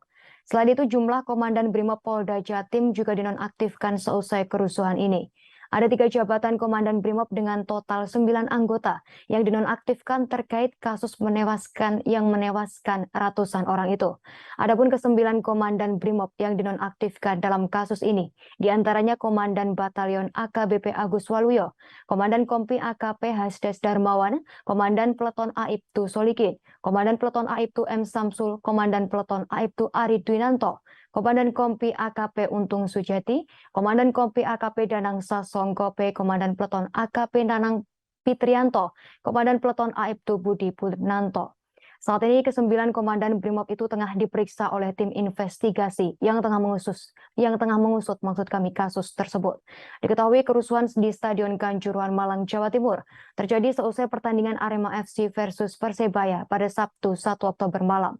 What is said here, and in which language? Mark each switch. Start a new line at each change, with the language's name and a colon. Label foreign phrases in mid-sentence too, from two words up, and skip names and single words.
Indonesian: Selain itu, jumlah Komandan Brimob Polda Jatim juga dinonaktifkan seusai kerusuhan ini. Ada 3 jabatan Komandan Brimob dengan total 9 anggota yang dinonaktifkan terkait kasus menewaskan ratusan orang itu. Adapun ke-9 Komandan Brimob yang dinonaktifkan dalam kasus ini, diantaranya Komandan Batalion AKBP Agus Waluyo, Komandan Kompi AKP Hasdes Darmawan, Komandan Peleton Aibtu Solikin, Komandan Peleton Aibtu M. Samsul, Komandan Peleton Aibtu Ari Dwinanto, Komandan Kompi AKP Untung Sujati, Komandan Kompi AKP Danang Sasongkope, Komandan Peleton AKP Nanang Fitrianto, Komandan Peleton Aibtu Budi Purnanto. Saat ini ke-9 Komandan Brimob itu tengah diperiksa oleh tim investigasi yang tengah mengusut kasus tersebut. Diketahui kerusuhan di Stadion Kanjuruhan Malang, Jawa Timur terjadi seusai pertandingan Arema FC versus Persebaya pada Sabtu 1 Oktober malam.